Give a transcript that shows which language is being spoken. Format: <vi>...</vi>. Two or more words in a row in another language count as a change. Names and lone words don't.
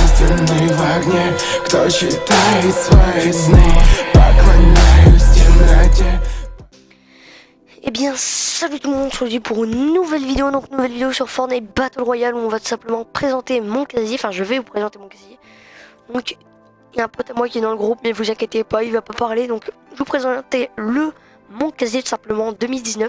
<ru>Заключенный в огне, кто читает свои сны, поклоняюсь темноте.</ru> <fr>Eh bien salut tout le monde, aujourd'hui pour une nouvelle vidéo, donc nouvelle vidéo sur Fortnite Battle Royale où on va tout simplement présenter mon casier, enfin je vais vous présenter mon casier. Donc il y a un pote à moi qui est dans le groupe, mais vous inquiétez pas, il va pas parler, donc je vous présenter mon casier tout simplement 2019.</fr>